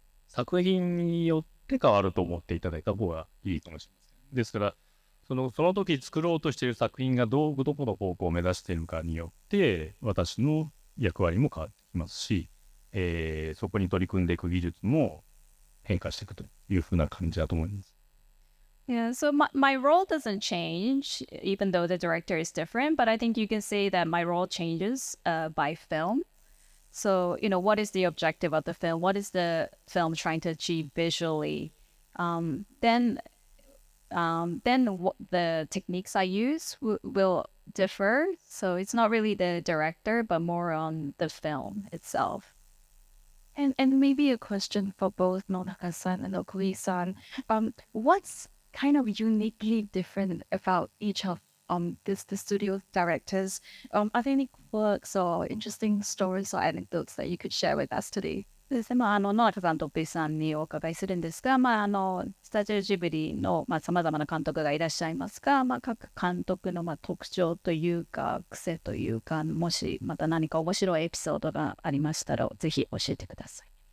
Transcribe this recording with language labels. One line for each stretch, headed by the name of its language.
Japanese: 作品によって変わると思っていただいた方がいいかもしれません。ですから、その時作ろうとしている作品がどこの方向を目指しているかによって私の役割も変わってきますし、そこに取り組んでいく技術も変化していくというふうな感じだと思います。
English: Yeah, so my role doesn't change, even though the director is different, but I think you can say that my role changes by film. So, what is the objective of the film? What is the film trying to achieve visually? Then what the techniques I use will differ. So it's not really the director, but more on the film itself. And maybe a question for both Nonaka-san and Okui-san. What's kind of uniquely different about each of the studio directors? Are there any quirks or interesting stories or anecdotes that you could share with us today?
Japanese: そうですね。野中さんと B さんにお伺いするんですが、スタジオジブリの、さまざまな監督がいらっしゃいますが、各監督の、特徴というか、癖というか、もしまた何か面白いエピソードがありましたら、ぜひ教えてください。